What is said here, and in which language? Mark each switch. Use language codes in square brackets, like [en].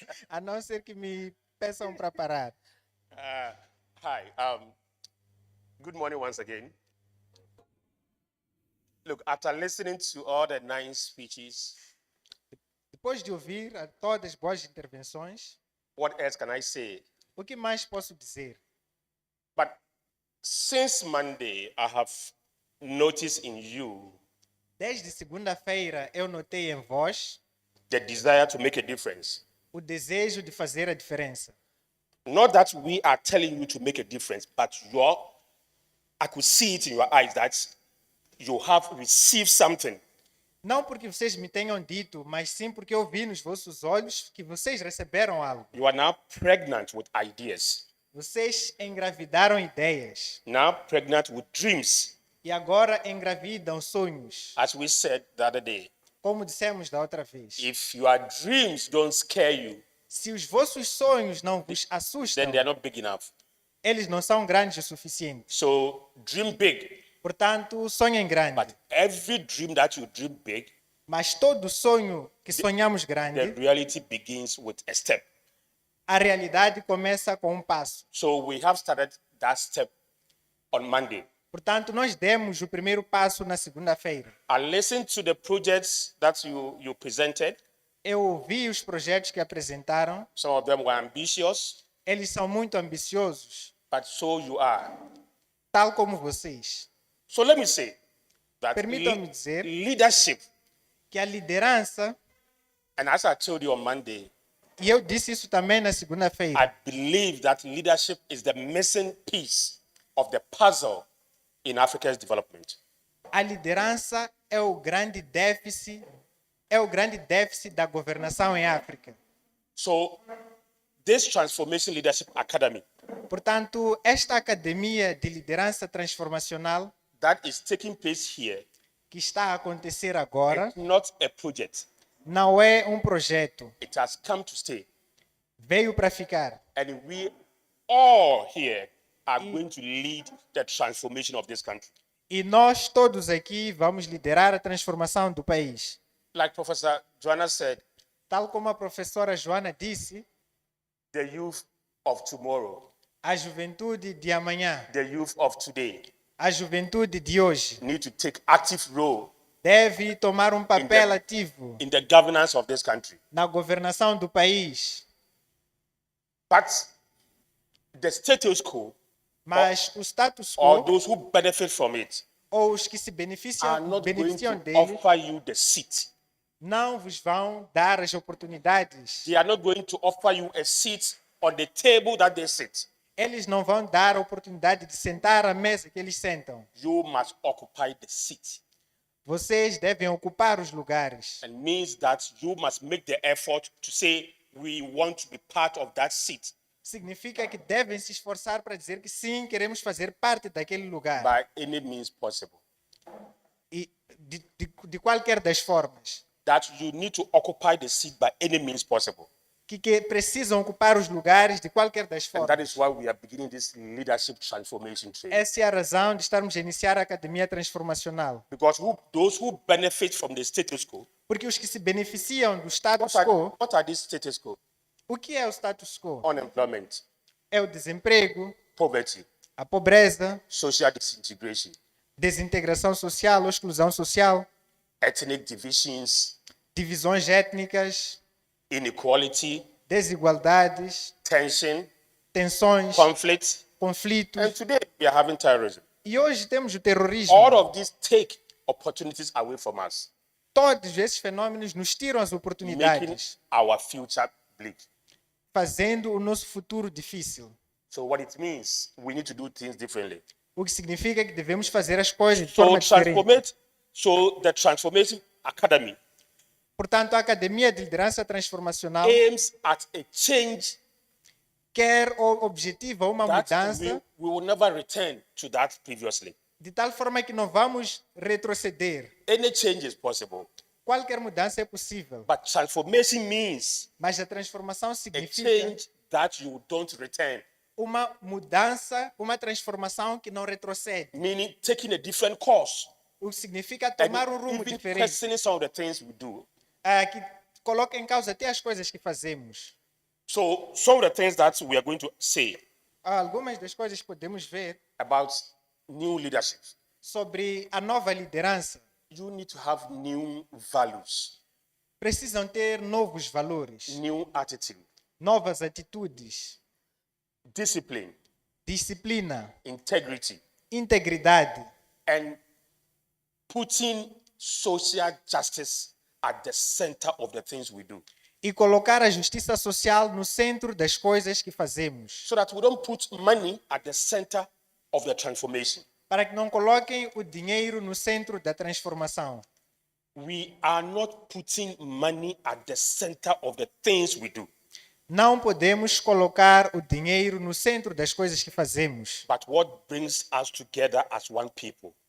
[pt] a não ser que me peçam para parar. [en] Hi. Good morning once again. Look, after listening to all the 9 speeches, [pt] Depois de ouvir a todas as boas intervenções, [en] what else can I say? [pt] o que mais posso dizer? [en] But since Monday, I have noticed in you [pt] Desde segunda-feira eu notei em vós [en] the desire to make a difference. [pt] o desejo de fazer a diferença. [en] Not that we are telling you to make a difference, but I could see it in your eyes that you have received something. [pt] Não porque vocês me tenham dito, mas sim porque eu vi nos vossos olhos que vocês receberam algo. [en] You are now pregnant with ideas, [pt] Vocês engravidaram ideias [en] now pregnant with dreams, [pt] e agora engravidam sonhos, [en] as we said the other day. [pt] como dissemos da outra vez. [en] If your dreams don't scare you, [pt] Se os vossos sonhos não vos [en] then [pt] assustam, [en] they are not big enough. [pt] eles não são grandes o suficiente. [en] So dream big, [pt] Portanto, sonhem grande. [en] but every dream that you dream big, [pt] Mas todo sonho que sonhamos [en] the [pt] grande, [en] reality begins with a step. [pt] a realidade começa com um passo. [en] So we have started that step on Monday. [pt] Portanto, nós demos o primeiro passo na segunda-feira. [en] I listened to the projects that you presented. [pt] Eu ouvi os projetos que apresentaram. [en] Some of them were ambitious. [pt] Eles são muito ambiciosos, [en] but so you are. [pt] tal como vocês. [en] So let me say that [pt] Permitam-me dizer [en] leadership, [pt] que a liderança, [en] and as I told you on Monday, [pt] e eu disse isso também na [en] I [pt] segunda-feira, [en] believe that leadership is the missing piece of the puzzle in Africa's development. [pt] a liderança é o grande déficit da governação em África. [en] So this Transformation Leadership Academy [pt] Portanto, esta academia de liderança transformacional [en] that is taking place here [pt] que está a acontecer agora [en] is not a project. [pt] não é um projeto, [en] It has come to stay. [pt] veio para ficar. [en] And we all here are going to lead the transformation of this country. [pt] E nós todos aqui vamos liderar a transformação do país. [en] Like Professor Joanna said, [pt] Tal como a professora Joana disse, [en] the youth of tomorrow, [pt] a juventude de amanhã, [en] the youth of today [pt] a juventude de hoje, [en] need to take active role [pt] deve tomar um papel ativo [en] in the governance of this country. [pt] na governação do país. [en] But the status quo, [pt] Mas o status [en] or [pt] quo, [en] those who benefit from it, [pt] ou os que se [en] are [pt] beneficiam [en] not going [pt] beneficiam [en] to [pt] dele, [en] offer you the seat. [pt] não vos vão dar as oportunidades. [en] They are not going to offer you a seat on the table that they sit. [pt] Eles não vão dar a oportunidade de sentar à mesa que eles sentam. [en] You must occupy the seat. [pt] Vocês devem ocupar os lugares. [en] And means that you must make the effort to say, we want to be part of that seat [pt] Significa que devem se esforçar para dizer que sim, queremos fazer parte daquele lugar. [en] by any means possible. [pt] E de qualquer das formas. [en] That you need to occupy the seat by any means possible. [pt] Que precisam ocupar os lugares de qualquer das [en] And that [pt] formas. [en] is why we are beginning this leadership transformation training. [pt] Essa é a razão de estarmos a iniciar a Academia Transformacional. [en] Because those who benefit from the status quo, [pt] Porque os que se beneficiam do status quo, [en] what are these status quo? [pt] o que é o status quo? [en] Unemployment, [pt] É o desemprego, [en] poverty, [pt] a pobreza, [en] social disintegration, [pt] desintegração social ou exclusão social, [en] ethnic divisions, [pt] divisões étnicas, [en] inequality, [pt] desigualdades, [en] tension, [pt] tensões, [en] conflict, [pt] conflitos. [en] and today we are having terrorism. [pt] E hoje temos o terrorismo. [en] All of these take opportunities away from us, [pt] Todos esses fenômenos nos tiram as [en] making [pt] oportunidades, [en] our future bleak. [pt] fazendo o nosso futuro difícil. [en] So what it means, we need to do things differently. [pt] O que significa que devemos fazer as coisas de [en] So [pt] forma diferente. [en] the Transformation Academy [pt] Portanto, a Academia de Liderança Transformacional [en] aims at a change [pt] quer ou objetiva uma [en] that [pt] mudança [en] we will never return to that previously. [pt] de tal forma que não vamos retroceder. [en] Any change is possible, [pt] Qualquer mudança é possível, [en] but transformation means [pt] mas a transformação [en] a [pt] significa [en] change that you don't return, [pt] uma mudança, uma transformação que não retrocede. [en] meaning taking a different course [pt] O que significa [en] and [pt] tomar um rumo [en] even [pt] diferente, [en] questioning some of the things we do. [pt] que coloca em causa até as coisas que fazemos. [en] So some of the things that we are going to say [pt] Algumas das coisas que podemos ver [en] about new leadership, [pt] sobre a nova liderança [en] you need to have new values, [pt] precisam ter novos valores, [en] new attitude, [pt] novas atitudes, [en] discipline, [pt] disciplina, [en] integrity, [pt] integridade [en] and putting social justice at the center of the things we do, [pt] e colocar a justiça social no centro das coisas que fazemos, [en] so that we don't put money at the center of the transformation. [pt] para que não coloquem o dinheiro no centro da transformação. [en] We are not putting money at the center of the things we do, [pt] Não podemos colocar o dinheiro no centro das coisas que fazemos, [en] but what brings us together as one people.